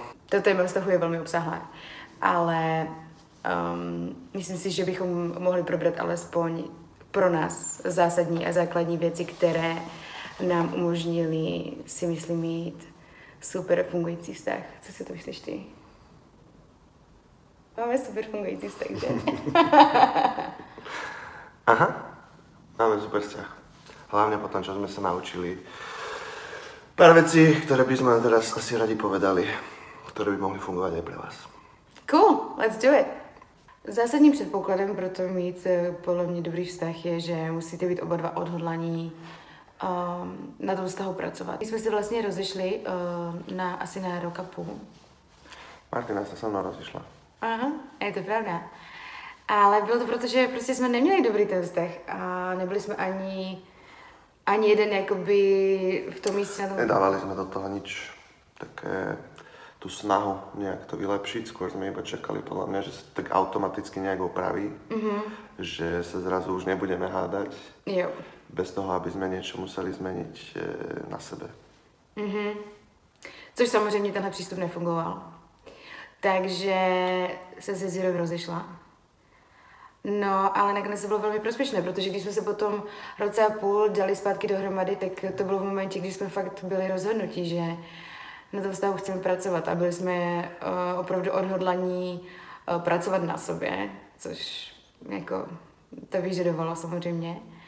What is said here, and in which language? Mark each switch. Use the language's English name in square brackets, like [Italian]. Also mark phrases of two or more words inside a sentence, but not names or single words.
[Czech] To téma vztahu je velmi obsahlé, ale myslím si, že bychom mohli probrat alespoň pro nás zásadní a základní věci, které nám umožnili, si myslím, mít super fungující vztah. Co si to myslíš ty? Máme super fungující vztah, že? Aha, [Slovak] máme super vzťah. Hlavne po tom, čo sme sa naučili pár vecí, ktoré by sme teraz asi radi povedali, ktoré by mohly fungovať aj pre vás. [English] Cool, let's do it. [Czech] Zásadním předpokladem pro to mít podle mě dobrý vztah je, že musíte být oba dva odhodlaní na tom vztahu pracovat. My jsme se vlastně rozešli asi na rok a půl. [Slovak] Martina sa so mnou rozišla. Aha, je to pravda. [Czech] Ale bylo to proto, že prostě jsme neměli dobrý ten vztah a nebyli jsme ani jeden jakoby v tom místě na tom... [Slovak] Nedávali sme do toho nič také, tú snahu nejak to vylepšiť, skôr sme iba čakali podľa mňa, že sa tak automaticky nejak opraví, že sa zrazu už nebudeme hádať, [Czech] Jo. [Slovak] bez toho, aby sme niečo museli zmeniť na sebe. [Czech] Což samozřejmě tenhle přístup nefungoval. Takže se se Zirou rozešla. No, ale nakonec to bylo velmi prospěšné, protože když jsme se potom roce a půl dali zpátky dohromady, tak to bylo v momentě, kdy jsme fakt byli rozhodnutí, že na tom vztahu chceme pracovat a byli jsme opravdu odhodlaní pracovat na sobě, což jako to vyžadovalo samozřejmě.